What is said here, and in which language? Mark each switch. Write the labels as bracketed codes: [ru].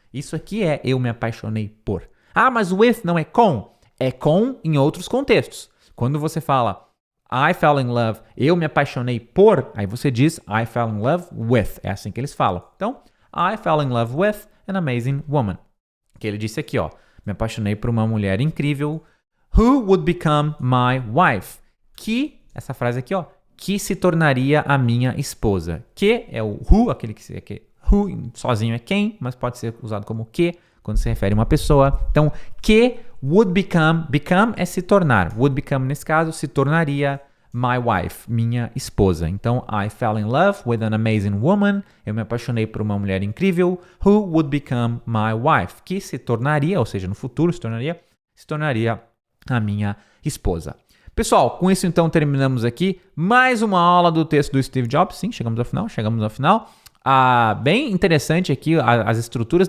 [pt] Isso aqui é eu me apaixonei por. Mas with não é com. É com em outros contextos. Quando você fala [en] I fell in love, [pt] eu me apaixonei por, aí você diz [en] I fell in love with. [pt] É assim que eles falam. [en] Então, I fell in love with an amazing woman. [pt] Que ele disse aqui, ó. Me apaixonei por uma mulher incrível [en] who would become my wife. [pt] Que, essa frase aqui, ó. Que se tornaria a minha esposa. Que é o who, aquele que who sozinho é quem, mas pode ser usado como que quando se refere a uma pessoa. Então, que would become é se tornar. Would become, nesse caso, se tornaria [en] my wife, [pt] minha esposa. [en] Então, I fell in love with an amazing woman. [pt] Eu me apaixonei por uma mulher incrível [en] who would become my wife. [pt] Que se tornaria, ou seja, no futuro se tornaria a minha esposa. Pessoal, com isso então terminamos aqui mais uma aula do texto do Steve Jobs. Sim, chegamos ao final. Bem interessante aqui as estruturas.